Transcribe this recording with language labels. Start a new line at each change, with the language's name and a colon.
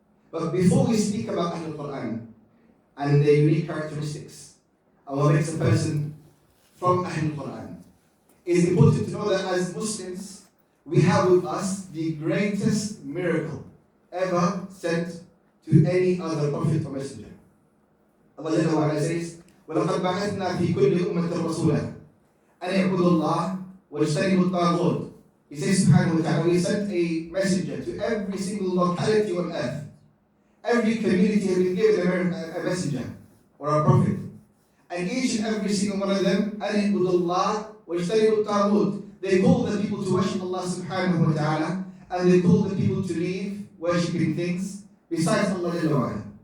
English: But before we speak about Ahlul Quran and their unique characteristics, and what makes a person from Ahlul Quran, it's important to know that as Muslims, we have with us the greatest miracle ever sent to any other prophet or messenger.
Arabic: Allah Jalla wa Ala says, وَلَقَدْ بَعَثْنَا فِي كُلِّ أُمَّةٍ رَسُولًا أَنِ اعْبُدُوا اللَّهَ وَاجْتَنِبُوا الطَّاغُوتَ.
English: He says, subhanahu wa ta'ala, we sent a messenger to every single locality on earth. Every community has been given a messenger or a prophet. And each and every single one of them,
Arabic: أَنِ اعْبُدُوا اللَّهَ وَاجْتَنِبُوا الطَّاغُوتَ.
English: They call the people to worship Allah subhanahu wa ta'ala, and they call the people to leave worshipping things besides Allah Jalla wa Ala.